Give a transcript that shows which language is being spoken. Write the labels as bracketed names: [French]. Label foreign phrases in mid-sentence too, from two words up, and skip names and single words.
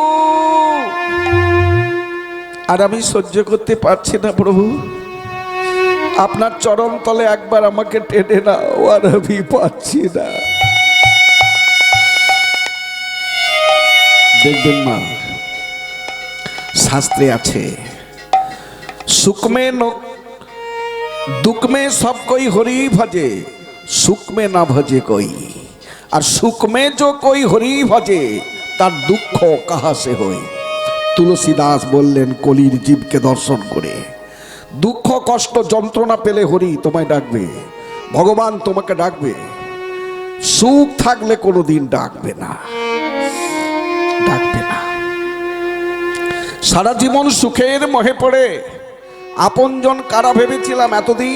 [Bangla] আর আমি সহ্য করতে পারছি না প্রভু, আপনার চরণ তলে একবার আমাকে টেনে নাও, আর আমি পাচ্ছি না। দেখবেন মা, শাস্ত্রে আছে, [Hindi] सुख में न दुख में सब कोई हरि भजे, सुख में ना भजे कोई, और सुख में जो कोई हरि भजे तार दुख कहाँ से होय। तुलसीदास बोलें कलिर जीव के दर्शन करे, दुख कष्ट [Bangla] যন্ত্রণা পেলে হরি তোমায় ডাকবে, ভগবান তোমাকে ডাকবে। সুখ থাকলে কোনোদিন ডাকবে না, ডাকবে না। সারা জীবন সুখের মোহে পড়ে আপনজন কারা ভেবেছিলাম এতদিন?